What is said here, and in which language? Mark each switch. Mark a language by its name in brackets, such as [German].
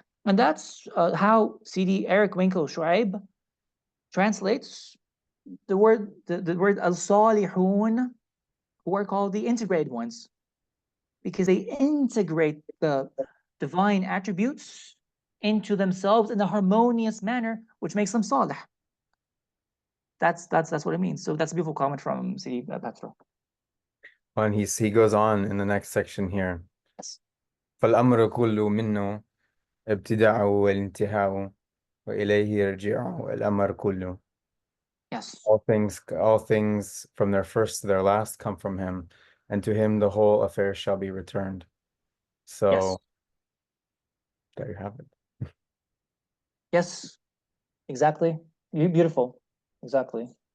[English] And that's how CD Eric Winkle Shuaib translates the word al-salihun, who are called the integrated ones, because they integrate the divine attributes into themselves in a harmonious manner, which makes them salih. That's what it means. So that's a beautiful comment from CD Petro. And he goes on in the next section here. Yes. [Arabic] فالأمر كله منه ابتداء والانتهاء وإليه يرجع الأمر كله. [English] Yes. All things from their first to their last come from him, and to him the whole affair shall be returned. So yes. There you have it. Yes, exactly. Beautiful. Exactly.